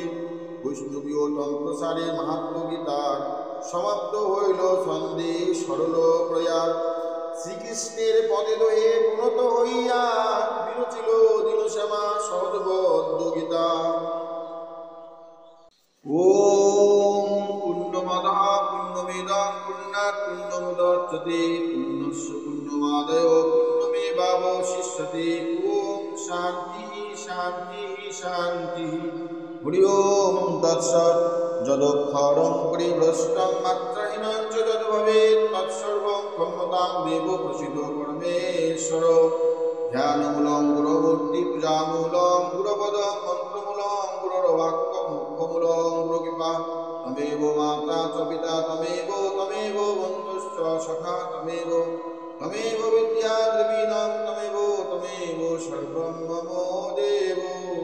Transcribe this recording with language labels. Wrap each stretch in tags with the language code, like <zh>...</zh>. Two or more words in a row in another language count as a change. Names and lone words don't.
<bn>বৈষ্ণবীয় তন্ত্রসারে মাহাত্ম্য গীতার, সমাপ্ত হইল সন্দেহ সরল প্রয়াস। শ্রীকৃষ্ণের পদে দয়ে পুনত হইয়া, বিরচিল দীনশ্যামা সহজবদ্ধ গীতা।</bn> <sa>ওম पूर्णमेदं पूर्णात् पूर्णमुदच्यते पूर्णस्य पूर्णमादाय पूर्णमेवावशिष्यते ॐ शान्तिः शान्तिः शान्तिः हरि ओम तत्सत् यदक्षरं परिभ्रष्टं मात्रहीनं च यद्भवेत् तत्सर्वं क्षम्यतां देवो प्रसीदो परमेश्वर ध्यानमूलं गुरुमूर्ति पूजामूलं गुरुपदं मन्त्रमूलं गुरुर्वाक्यं मुख्यमूलं गुरुकृपा तमेव माता च पिता तमेव बन्धुश्च सखा तमेव विद्या द्रवीणं तमेव सर्वं मम देवो</sa>